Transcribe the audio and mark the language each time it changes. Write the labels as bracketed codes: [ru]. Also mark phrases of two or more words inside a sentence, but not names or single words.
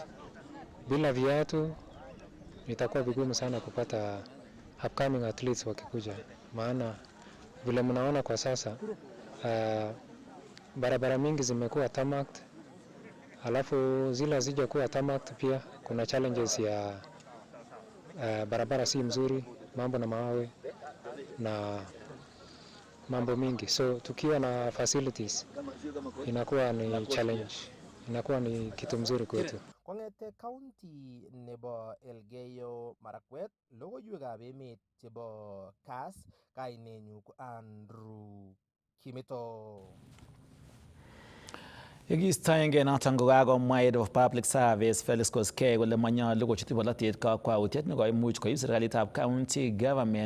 [sw] Bila viatu itakuwa vigumu sana kupata [en] upcoming athletes [sw] wakikuja, maana vile mnaona kwa sasa barabara mingi zimekuwa tarmacked, alafu zile hazija kuwa tarmacked pia kuna challenges ya barabara si mzuri, mambo na mawe na mambo mingi. So tukiwa na facilities inakuwa ni challenge, inakuwa ni kitu mzuri kwetu. [kln] kong'ete county nebo Elgeyo Marakwet, logoiwekab emet chebo Kass, kainenyu ko Andrew Kimito. Yekistoenge noton kokakomwa [en] Head of Public Service [kln] Felix Koskei kole manyolu kochut bolotet kakwautiet nekoimuch koib serikalitab [en] county government